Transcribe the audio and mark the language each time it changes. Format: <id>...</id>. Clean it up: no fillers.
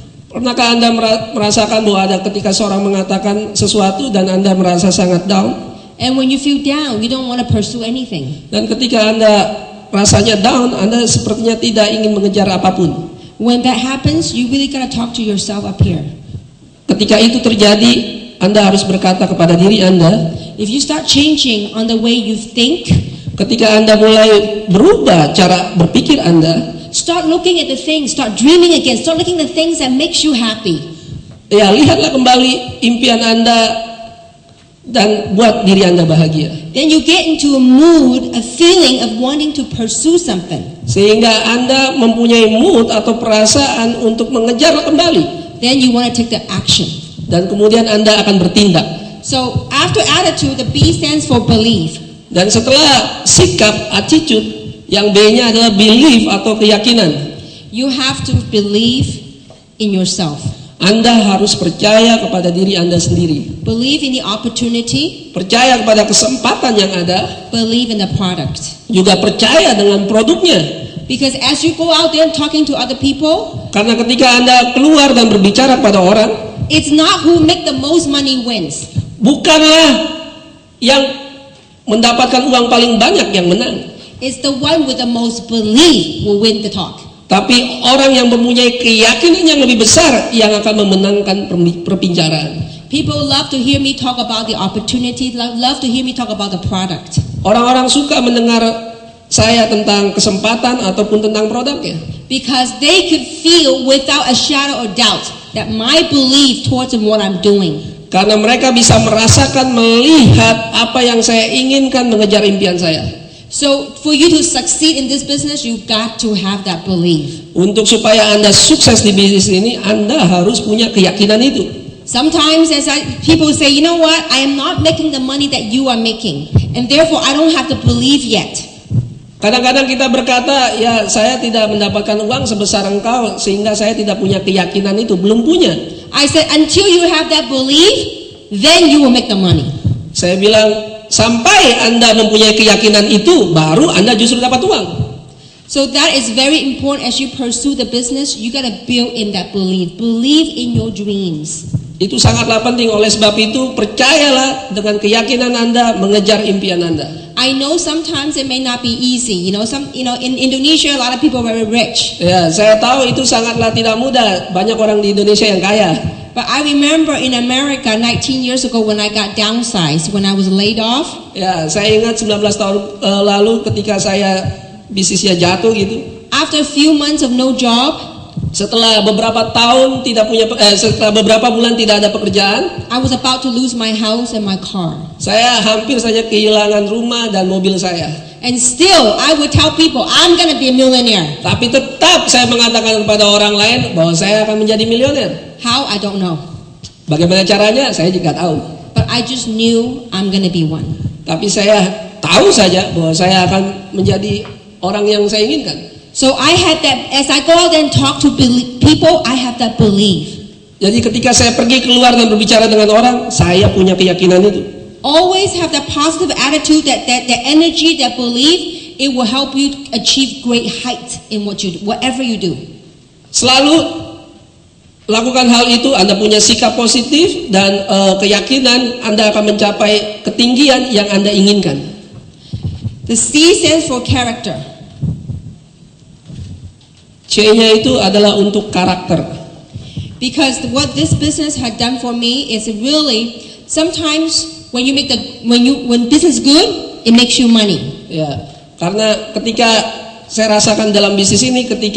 <id>Pernahkah Anda merasakan bahwa ada ketika seorang mengatakan sesuatu dan Anda merasa sangat down?</id> <en>And when you feel down, you don't want to pursue anything.</en> <id>Dan ketika Anda rasanya down, Anda sepertinya tidak ingin mengejar apapun.</id> <en>When that happens, you really gotta talk to yourself up here.</en> <id>Ketika itu terjadi, Anda harus berkata kepada diri Anda,</id> <en>if you start changing on the way you think,</en> <id>ketika Anda mulai berubah cara berpikir Anda,</id> <en>start looking at the things, start dreaming again, start looking at the things that makes you happy.</en> <id>ya lihatlah kembali impian Anda dan buat diri Anda bahagia.</id> <en>Then you get into a mood, a feeling of wanting to pursue something.</en> <id>Sehingga Anda mempunyai mood atau perasaan untuk mengejar kembali.</id> <en>Then you want to take the action.</en> <id>Dan kemudian Anda akan bertindak.</id> <en>So after attitude, the B stands for belief.</en> <id>Dan setelah sikap, attitude, yang B-nya adalah belief atau keyakinan.</id> <en>You have to believe in yourself.</en> <id>Anda harus percaya kepada diri Anda sendiri.</id> <en>Believe in the opportunity.</en> <id>Percaya kepada kesempatan yang ada.</id> <en>Believe in the product.</en> <id>Juga percaya dengan produknya.</id> <en>Because as you go out there talking to other people,</en> <id>karena ketika Anda keluar dan berbicara pada orang,</id> <en>it's not who make the most money wins.</en> <id>Bukanlah yang mendapatkan uang paling banyak yang menang.</id> <en>It's the one with the most belief will win the talk.</en> <id>Tapi orang yang mempunyai keyakinan yang lebih besar yang akan memenangkan perbicaraan.</id> <en>People love to hear me talk about the opportunity, love to hear me talk about the product.</en> <id>Orang-orang suka mendengar saya tentang kesempatan ataupun tentang produknya.</id> <en>Because they could feel without a shadow of doubt that my belief towards what I'm doing.</en> <id>Karena mereka bisa merasakan, melihat apa yang saya inginkan mengejar impian saya.</id> <en>So for you to succeed in this business, you got to have that belief.</en> <id>Untuk supaya Anda sukses di bisnis ini, Anda harus punya keyakinan itu.</id> <en>Sometimes people say, you know what, I am not making the money that you are making, and therefore I don't have the belief yet.</en> <id>Kadang-kadang kita berkata, ya saya tidak mendapatkan uang sebesar engkau, sehingga saya tidak punya keyakinan itu, belum punya.</id> <en>I said, until you have that belief, then you will make the money.</en> <id>Saya bilang, sampai Anda mempunyai keyakinan itu, baru Anda justru dapat uang.</id> <en>So that is very important as you pursue the business. You got to build in that belief. Believe in your dreams.</en> <id>Itu sangatlah penting. Oleh sebab itu, percayalah dengan keyakinan Anda mengejar impian Anda.</id> <en>I know sometimes it may not be easy. In Indonesia, a lot of people are very rich.</en> <id>Ya, saya tahu itu sangatlah tidak mudah. Banyak orang di Indonesia yang kaya.</id> <en>But I remember in America 19 years ago when I got downsized, when I was laid off.</en> <id>Ya, saya ingat 19 tahun lalu ketika saya bisnisnya jatuh gitu.</id> <en>After a few months of no job,</en> <id>setelah beberapa tahun setelah beberapa bulan tidak ada pekerjaan,</id> <en>I was about to lose my house and my car.</en> <id>Saya hampir saja kehilangan rumah dan mobil saya.</id> <en>And still, I would tell people, I'm gonna be a millionaire.</en> <id>Tapi tetap saya mengatakan kepada orang lain bahwa saya akan menjadi miliuner.</id> <en>How? I don't know.</en> <id>Bagaimana caranya? Saya juga tahu.</id> <en>But I just knew I'm gonna be one.</en> <id>Tapi saya tahu saja bahwa saya akan menjadi orang yang saya inginkan.</id> <en>So I had that, as I go out and talk to people, I have that belief.</en> <id>Jadi ketika saya pergi keluar dan berbicara dengan orang, saya punya keyakinan itu.</id> <en>Always have that positive attitude, that energy, that belief. It will help you achieve great height in what you do, whatever you do.</en> <id>Selalu lakukan hal itu. Anda punya sikap positif dan keyakinan, Anda akan mencapai ketinggian yang Anda inginkan.</id> <en>The C stands for character.</en> <id>C-nya itu adalah untuk karakter.</id> <en>Because what this business had done for me is really sometimes when business good, it makes you money.</en> <id>Ya, karena ketika saya rasakan dalam bisnis ini,</id>